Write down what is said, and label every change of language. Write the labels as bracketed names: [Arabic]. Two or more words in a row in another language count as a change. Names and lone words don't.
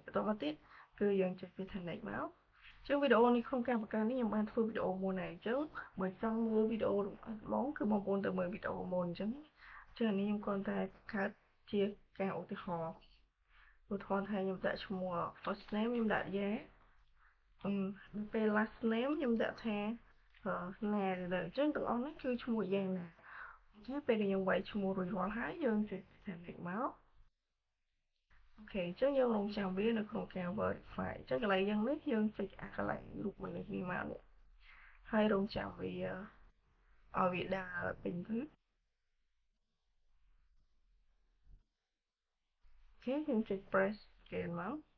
[Khmer] បន្តមកទៀតគឺយើងចុចពី Connect មកចឹងវីដេអូនេះក្នុងការបង្កើតនេះខ្ញុំបានធ្វើវីដេអូមុនហើយអញ្ចឹងបើចង់មើលវីដេអូបងគឺបង ប្អូនទៅមើលវីដេអូមុនអញ្ចឹងអានេះខ្ញុំគ្រាន់តែបង្កើតជាការឧទាហរណ៍ថាខ្ញុំដាក់ឈ្មោះ [English] first name [Khmer] ខ្ញុំ ដាក់យ៉ាពេល [English] last name [Khmer] ខ្ញុំដាក់ថាណាទៅអញ្ចឹងទាំងអស់នេះគឺឈ្មោះយ៉ាងណាអូខេពេលដែលយើងវាយឈ្មោះរួចរាល់ហើយយើងចុច Connect មកអូខេអញ្ចឹងយើងរងចាំវានៅក្នុងការ verify អញ្ចឹងកន្លែងយ៉ាងនេះយើងចុចអាកន្លែងរូបមនុស្សនេះមកនេះហើយរងចាំវាឲ្យវាដើរពេញទៅអូខេយើងចុច [English] press scan [Khmer] មក